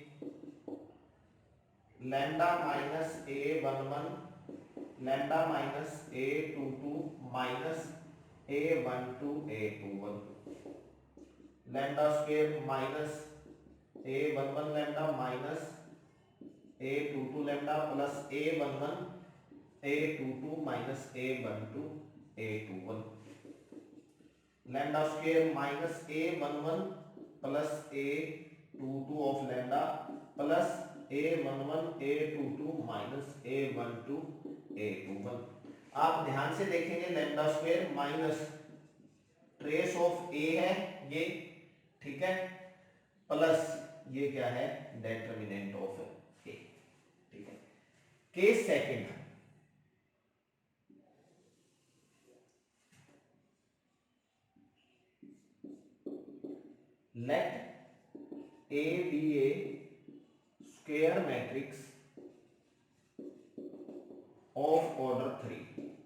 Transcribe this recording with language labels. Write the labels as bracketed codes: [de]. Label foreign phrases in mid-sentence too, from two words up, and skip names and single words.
[en] lambda minus a11, lambda minus a22 minus a12 a21, lambda square minus a11 lambda minus a22 lambda plus a11 a22 minus a12 a21, lambda square minus a11 plus a22 of lambda plus a11 a22 minus a12 a21. [hi] आप ध्यान से देखेंगे [en] lambda square minus trace of a [hi] है ये, ठीक है, प्लस ये क्या है? [en] determinant of a. [hi] ठीक है, [en] case second, लेट a be a square matrix of order 3,